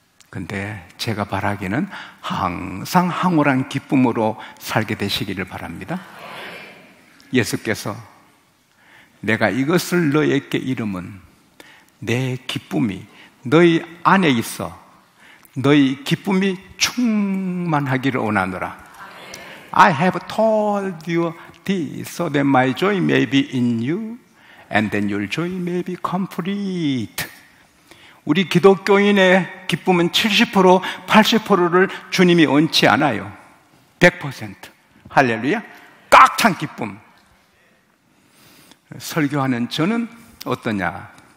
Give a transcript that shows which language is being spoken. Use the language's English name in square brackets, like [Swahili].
[Korean] 근데 제가 바라기는 항상 황홀한 기쁨으로 살게 되시기를 바랍니다. 예수께서 내가 이것을 너에게 이름은 내 기쁨이 너희 안에 있어 너희 기쁨이 충만하기를 원하노라. [English] I have told you this so that my joy may be in you and then your joy may be complete. [Korean] 우리 기독교인의 기쁨은 70%, 80%를 주님이 원치 않아요. 100%. 할렐루야. 꽉 찬 기쁨. 설교하는 저는 어떠냐?